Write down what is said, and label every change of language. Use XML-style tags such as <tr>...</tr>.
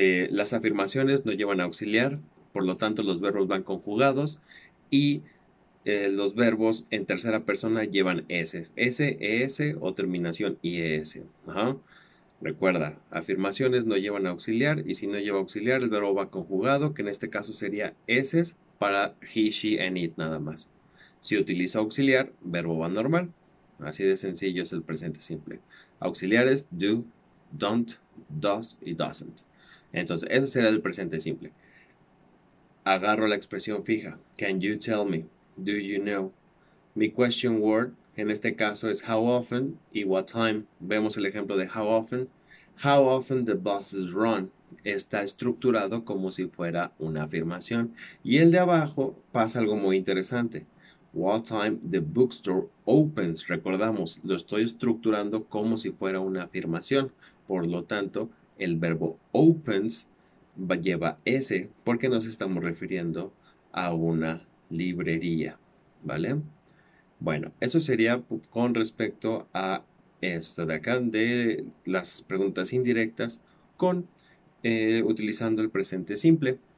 <es>Las afirmaciones no llevan auxiliar, por lo tanto los verbos van conjugados y los verbos en tercera persona llevan S, ES o terminación IES. Ajá. Recuerda, afirmaciones no llevan auxiliar y si no lleva auxiliar el verbo va conjugado, que en este caso sería S para</es> <en>he, she and it</en> <es>nada más. Si utiliza auxiliar, verbo va normal. Así de sencillo es el presente simple. Auxiliares do, don't, does y doesn't. Entonces, eso será el presente simple. Agarro la expresión fija.</es> <en>Can you tell me? Do you know?</en> <es>Mi question word en este caso es how often y what time. Vemos el ejemplo de</es> <en>how often. How often the buses run.</en> <es>Está estructurado como si fuera una afirmación. Y el de abajo pasa algo muy interesante.</es> <en>What time the bookstore opens.</en> <es>Recordamos, lo estoy estructurando como si fuera una afirmación. Por lo tanto, el verbo opens lleva S porque nos estamos refiriendo a una librería. ¿Vale? Bueno, eso sería con respecto a esto de acá, de las preguntas indirectas con utilizando el presente simple.</es>